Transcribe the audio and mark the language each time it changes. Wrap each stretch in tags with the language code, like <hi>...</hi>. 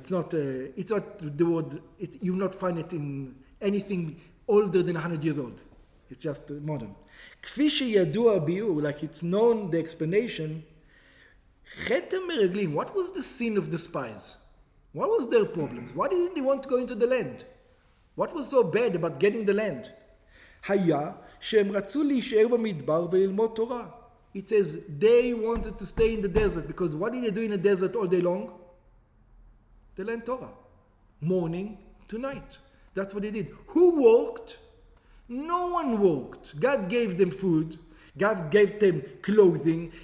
<en>It's not the word. You will not find it in anything older than 100 years old. It's just modern.</en> <he>כפי שידוע הביאור,</he> <en>like it's known the explanation.</en> <he>חטא המרגלים.</he> <en>What was the sin of the spies? What was their problems? Why didn't they want to go into the land? What was so bad about getting the land?</en> <he>היה שהם רצו להישאר במדבר וללמוד תורה.</he> <en>It says they wanted to stay in the desert because what did they do in the desert all day long? They learned Torah. Morning to night. That's what they did. Who worked? No one worked. God gave them food. God gave them clothing.</en>